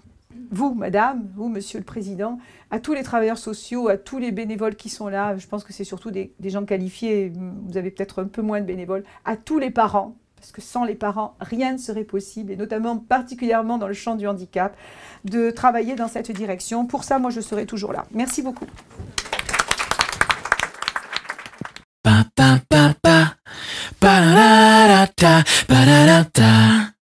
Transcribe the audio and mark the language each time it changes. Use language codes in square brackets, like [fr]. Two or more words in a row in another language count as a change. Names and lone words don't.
[fr] Vous, madame, vous, monsieur le président, à tous les travailleurs sociaux, à tous les bénévoles qui sont là, je pense que c'est surtout des gens qualifiés, vous avez peut-être un peu moins de bénévoles, à tous les parents, parce que sans les parents, rien ne serait possible, et notamment particulièrement dans le champ du handicap, de travailler dans cette direction. Pour ça, moi, je serai toujours là. Merci beaucoup. Pa, pa, pa, pa. Pa, da, da, da, pa, da, da, da.